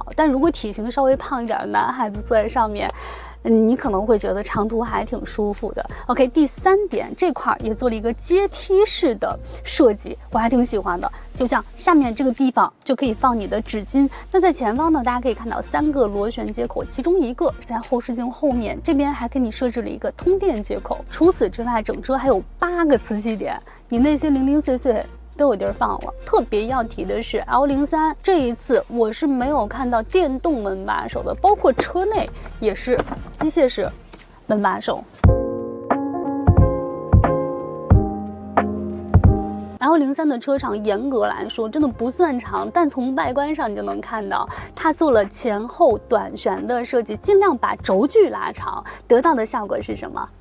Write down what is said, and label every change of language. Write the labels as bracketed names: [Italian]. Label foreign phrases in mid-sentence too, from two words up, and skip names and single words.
[Chinese] 但如果體型稍微胖一點的男孩子坐在上面，你可能會覺得長途還挺舒服的。OK， 第3點，這塊也做了一個階梯式的設計，我還挺喜歡的。就像下面這個地方就可以放你的紙巾，那在前方呢，大家可以看到3個螺旋接口，其中一個在後視鏡後面，這邊還給你設置了一個通電接口。除此之外，整車還有8個磁吸點，你那些零零碎碎都有地兒放了。特別要提的是 L03 這一次我是沒有看到電動門把手的，包括車內也是機械式門把手。L03 的車長嚴格來說真的不算長，但從外觀上你就能看到它做了前後短旋的設計，盡量把軸距拉長，得到的效果是什麼？